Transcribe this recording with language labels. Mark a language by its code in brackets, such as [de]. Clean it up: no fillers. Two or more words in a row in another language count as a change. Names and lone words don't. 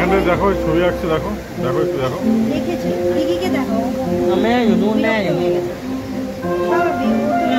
[bn] দেখো ছবি আঁকছে দেখো দেখো একটু দেখো দেখেছি দিদিকে দেখো [th] แม่อยู่นู่นแม่อยู่นี่ [bn] স্বাভাবিক ও তো